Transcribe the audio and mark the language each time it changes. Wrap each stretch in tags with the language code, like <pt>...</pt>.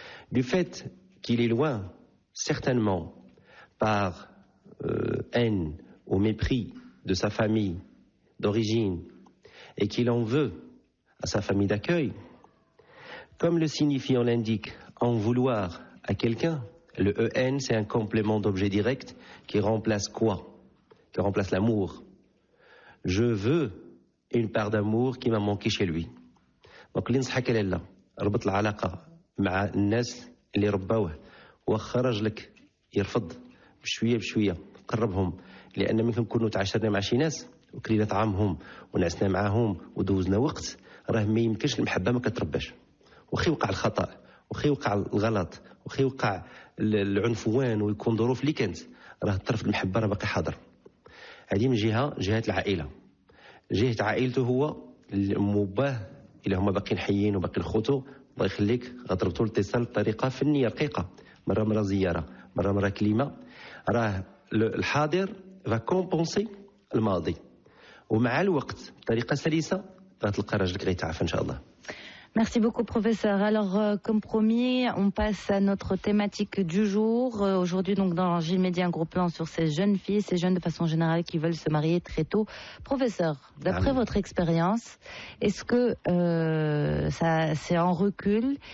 <fr>Du fait qu'il est loin, certainement, par haine ou mépris de sa famille d'origine, et qu'il en veut à sa famille d'accueil, comme le signifiant l'indique, en vouloir à quelqu'un, le EN c'est un complément d'objet direct qui remplace quoi? Qui remplace l'amour. Je veux une part d'amour qui m'a manqué chez lui.</fr> <ar>Donc l' نصحك لالا ربط العلاقة مع الناس اللي رباوه وخرج لك يرفض بشوية بشوية قربهم لأن ممكن نكونوا تعاشرنا مع شي ناس وكلينا طعامهم ونعسنا معاهم ودوزنا وقت راه ما يمكنش المحبة ما كترباش وخي وقع الخطأ وخي وقع الغلط وخي وقع العنفوان ويكون ظروف اللي كانت راه الطرف المحبة راه باقي حاضر. هذه من جهة العائلة. جهة عائلته هو المباه إلا هما باقيين حيين وباقيين خوتو الله يخليك غتربطوا الاتصال بطريقة فنية رقيقة مرة زيارة مرة كلمة راه الحاضر va compenser الماضي ومع الوقت بطريقة سلسة غتلقى راجلك غيتعافى إن شاء الله.</ar> <fr>Merci beaucoup, professeur. Alors, comme promis, on passe à notre thématique du jour. Aujourd'hui, donc, dans Gilles Média, un gros plan sur ces jeunes filles, ces jeunes de façon générale qui veulent se marier très tôt. Professeur, d'après votre expérience, est-ce que ça c'est en recul?</fr>